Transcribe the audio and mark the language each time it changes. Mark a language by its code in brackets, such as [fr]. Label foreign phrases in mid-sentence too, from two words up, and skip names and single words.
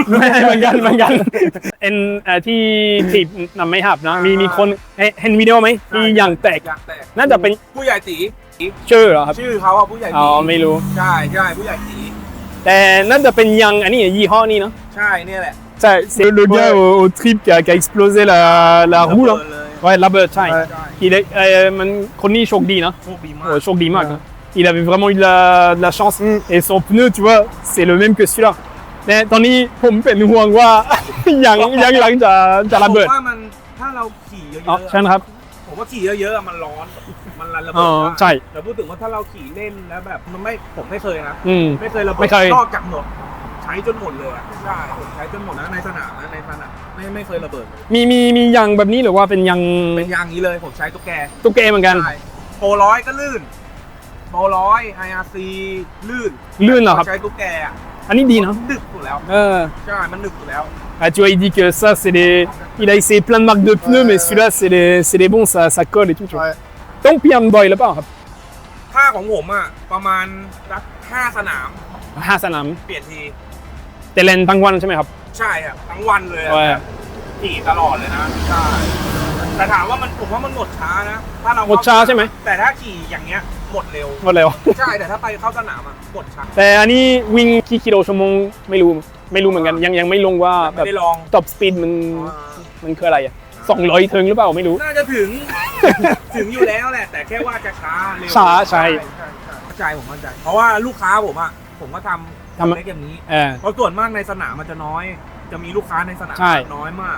[th] ไม่เหมือนกันเอ็นที่ถีบนำไม่หับนะมีคนเห็นวิดีโอไหมที่อย่างแตก อยากแตก น่าจะเป็น ผู้ใหญ่ตี ชื่อเหรอครับ ชื่อเขาอะผู้ใหญ่ อ๋ ตี อไม่รู้ ใช่ผู้ใหญ่ตี แต่น่าจะเป็นยังอันนี้ยี่ห้อนี้เนาะ ใช่เนี่ยแหละ [fr] ใช่ c'est le gars au trip qui a explosé la roue là เลย ouais la bird ใช่ Ouais. il est [th] มันคนนี้โชคดีนะ โชคดีมาก โชคดีมากนะ [fr] il avait vraiment eu de la chance et son pneu tu vois c'est le même que celui-là [th] แต่ตอนนี้ผมเป็นห่วงว่า ยังหลังจะระเบิด ผมว่ามันถ้าเราขี่เย อ๋อ อะ ใช่นะครับ ๆผมว่าขี่เยอะๆอะมันร้อนมันระ อ๋ เบิ อ ดได้ ใช่ แต่พูดถึงว่าถ้าเราขี่เล่นแล้วแบบมันไม่ผมไม่เคยนะ ไม่เคยระเบิ ไม่ ด เคย นอกจากหมดใช้จนหมดเลยอะใช่ผมใช้จนหมดนะในสนามไม่เคยระเบิดเลย มียางแบบนี้หรือว่าเป็นยาง เป็นยางนี้เลยผมใช้ตุ๊กแก ตุ๊กแกเหมือนกัน ใช่โปรร้อยก็ลื่นโปรร้อย IRC ลื่น ลื่นเหรอครับ ใช้ตุ๊กแกอะ อันนี้ดีเนาะ ดึกสุดแล้ว ใช่ มันดึกสุดแล้ว [fr] Ah, tu vois, il dit que ça, c'est des. Il a essayé plein de marques de pneus, mais celui-là, c'est les bons, ça colle et tout. Tu vois. Ouais. [th] ต้องเปลี่ยนบ่อยหรือเปล่าครับ ค่าของผมอ่ะประมาณสัก5 สนาม 5 สนาม เปลี่ยนที แต่เล่นทั้งวันใช่ไหมครับ ใช่ครับทั้งวันเลยอะ [fr] Ouais. [th] แบบขี่ตลอดเลยนะใช่แต่ถามว่าผมว่ามันหมดช้านะถ้าเรา หมดช้าใช่ไหม แต่ถ้าขี่อย่างเงี้ยหมดเร็ว หมดแล้ว ใช่แต่ถ้าไปเข้าสนามอ่ะหมดช้า แต่อันนี้วิ่งกี่กิโลชั่วโมงไม่รู้เหมือนกันยังไม่ลงว่าแบ ไม่ บ ได้ลอง [en] top speed [th] มันคืออะไรอ่ะ200ถึงหรือเปล่าไม่รู้ น่าจะถึง ถึงอยู่แล้วแหละ แต่แค่ว่าจะช้าเร็ว ช้าใช่ เข้าใจผมเข้าใจ เพราะว่าลูกค้าผมอ่ะผมก็ทำเล็กอย่างนี้ เพราะส่วนมากในสนามมันจะน้อย จะมีลูกค้าในสนาม ใช่ น้อยมาก